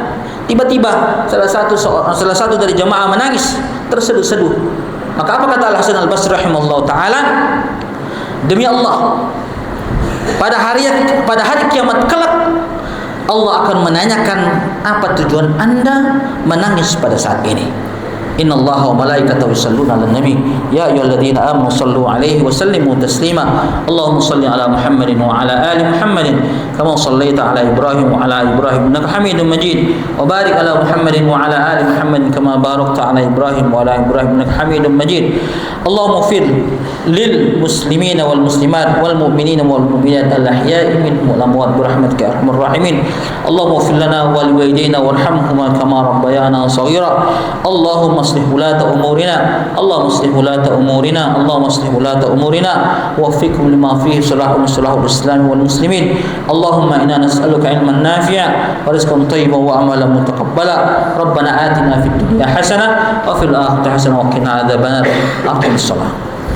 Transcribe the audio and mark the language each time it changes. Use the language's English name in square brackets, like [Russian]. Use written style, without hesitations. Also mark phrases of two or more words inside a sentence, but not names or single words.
[Indonesian] Tiba-tiba salah satu dari jemaah menangis terseduh-seduh. Maka apa kata Al-Hasan Al-Basri [Arabic] رحمه الله تعالى? [Indonesian] Demi Allah, pada hari kiamat kelak Allah akan menanyakan, apa tujuan Anda menangis pada saat ini? [Arabic] إن الله وملائكته يصلون على النبي يا أيها الذين آمنوا صلوا عليه وسلموا تسليما. اللهم صل على محمد وعلى آل محمد كما صليت على إبراهيم وعلى آل إبراهيم إنك حميد مجيد. وبارك على محمد وعلى آل محمد كما باركت على إبراهيم وعلى إبراهيم إنك حميد مجيد. اللهم اغفر للمسلمين والمسلمات والمؤمنين والمؤمنات الأحياء منهم والأموات برحمتك يا أرحم الراحمين. اللهم اغفر لنا ولوالدينا وارحمهما كما ربيانا صغيرا. اللهم أصلح ولاة أمورنا. اللهم أصلح ولاة أمورنا. اللهم أصلح ولاة أمورنا ووفقهم لما فيه صلاح الإسلام والمسلمين. اللهم إنا نسألك علما نافعا ورزقا طيبا وعملا متقبلا. ربنا آتنا في الدنيا حسنة وفي الآخرة حسنة وقنا عذاب النار. أقم الصلاة.